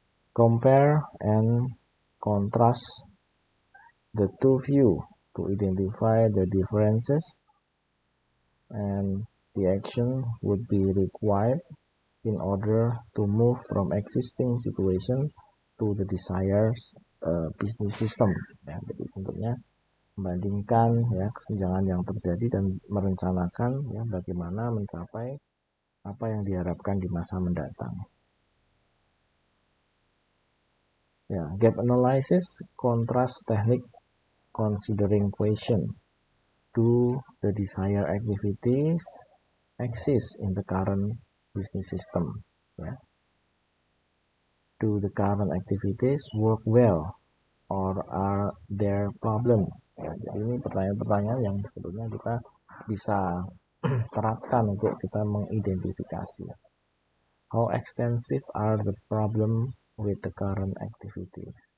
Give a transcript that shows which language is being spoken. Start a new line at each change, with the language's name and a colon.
English: Compare and contrast the two view to identify the differences, and the action would be required in order to move from existing situation to the desired business system.
Indonesian: Ya, jadi tentunya membandingkan ya kesenjangan yang terjadi dan merencanakan ya bagaimana mencapai apa yang diharapkan di masa mendatang.
English: Ya, gap analysis contrast technique considering question. Do the desired activities exist in the current business system? Ya. Do the current activities work well or are there problem?
Indonesian: Ya, jadi ini pertanyaan-pertanyaan yang sebetulnya kita bisa terapkan untuk kita mengidentifikasi.
English: How extensive are the problem with the current activities?